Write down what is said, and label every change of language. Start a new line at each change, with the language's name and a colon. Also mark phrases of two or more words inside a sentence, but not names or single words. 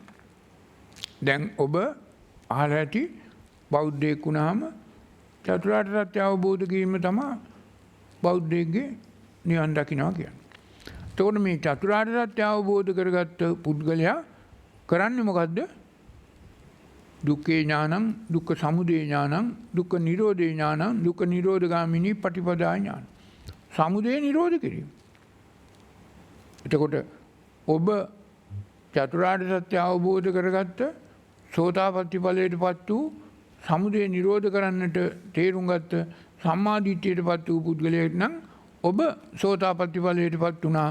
Sinhala: දැන් ඔබ අහලා ඇති බෞද්ධයෙක් වුණාම චතුරාර්ය සත්‍ය අවබෝධ කිරීම තමයි බෞද්ධයෙක්ගේ නිවන් දකින්නවා කියන්නේ. එතකොට මේ චතුරාර්ය සත්‍ය අවබෝධ කරගත්ත පුද්ගලයා කරන්නේ මොකද්ද?
Pali: දුක්ඛේ ඥානං, දුක්ඛ සමුදය ඥානං, දුක්ඛ නිරෝධේ ඥානං, දුක්ඛ නිරෝධගාමිනී පටිපදා ඥාන.
Sinhala: සමුදය නිරෝධ කිරීම. එතකොට ඔබ චතුරාර්ය සත්‍ය අවබෝධ කරගත්ත සෝතාපට්ටි ඵලයටපත් වූ සමුදය නිරෝධ කරන්නට තේරුම් ගත්ත සම්මාදිට්ඨියටපත් වූ පුද්ගලයෙක් නම් ඔබ සෝතාපට්ටි ඵලයටපත් වුණා.